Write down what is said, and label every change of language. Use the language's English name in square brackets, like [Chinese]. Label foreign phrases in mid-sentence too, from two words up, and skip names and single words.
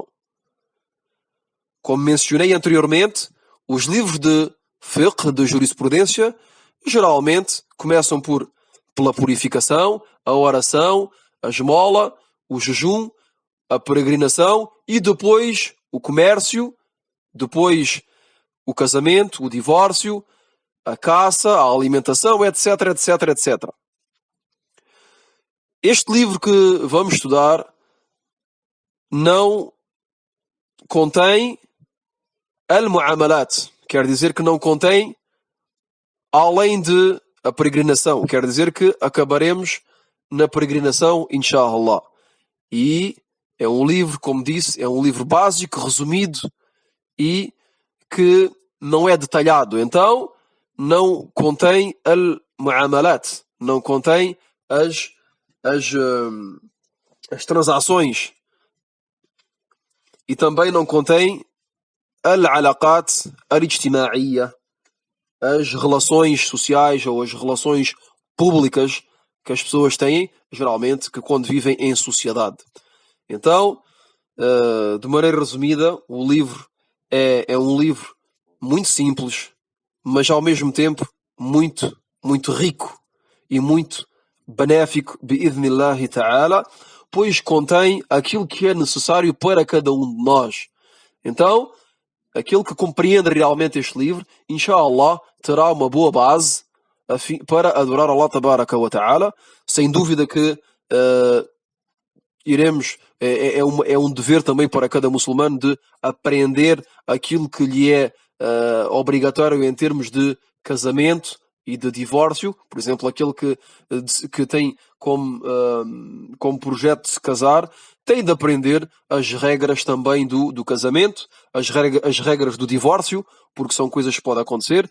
[Portuguese] Como mencionei anteriormente, os livros de fiqh, de jurisprudência, geralmente começam pela purificação, a oração, a esmola, o jejum, a peregrinação e depois o comércio, depois o casamento, o divórcio, a caça, a alimentação, etc, etc, etc. Este livro que vamos estudar não contém al-mu'amalat, quer dizer que não contém além de a peregrinação, quer dizer que acabaremos na peregrinação, inshallah. E é um livro, como disse, é um livro básico, resumido e que não é detalhado. Então, não contém al-mu'amalat, não contém as transações e também não contém [Arabic] العلاقات الاجتماعية, [Portuguese] as relações sociais ou as relações públicas que as pessoas têm, geralmente, que quando vivem em sociedade. Então, de maneira resumida, o livro é um livro muito simples, mas ao mesmo tempo muito, muito rico e muito benéfico, [Arabic] بإذن الله تعالى, [Portuguese] pois contém aquilo que é necessário para cada um de nós. Então, aquele que compreende realmente este livro, inshallah, terá uma boa base para adorar [Arabic] الله تبارك وتعالى. [Portuguese] Sem dúvida que é um dever também para cada muçulmano de aprender aquilo que lhe é obrigatório em termos de casamento e de divórcio. Por exemplo, aquele que tem como projeto de se casar, tem de aprender as regras também do casamento, as regras do divórcio, porque são coisas que podem acontecer.